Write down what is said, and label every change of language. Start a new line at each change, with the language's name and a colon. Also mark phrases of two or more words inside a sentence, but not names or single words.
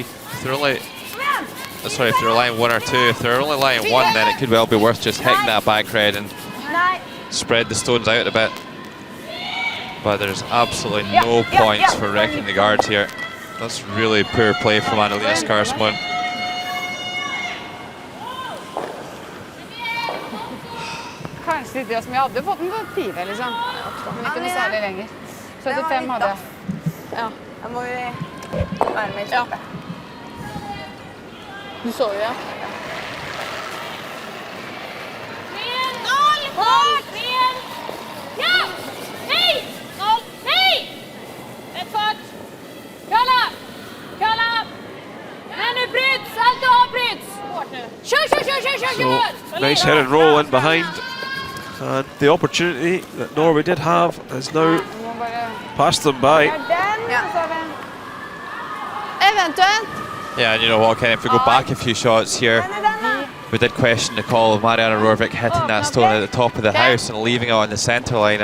English: If they're only, sorry, if they're lying 1 or 2. If they're only lying 1, then it could well be worth just hitting that back red and spread the stones out a bit. But there's absolutely no points for wrecking the guards here. That's really poor play from Annalena Skarsmoen.
Norwegian: Kanskje litt, som jeg hadde fått den på 4, liksom. Men ikke noe særlig lenger. 75 hadde jeg. Ja, jeg må jo være med i kjøpet. Du så jo, ja.
Swedish: Ja! Hej! 0! Hej! Rätt fart! Kalla! Kalla! Men nu bryts! Allt avbryts! Kör!
English: So, nice head and roll in behind. And the opportunity that Norway did have has now passed them by.
Norwegian: Eventuelt.
English: Yeah, and you know what, Kenny, if we go back a few shots here, we did question the call of Mariana Rorvik hitting that stone at the top of the house and leaving it on the centre line.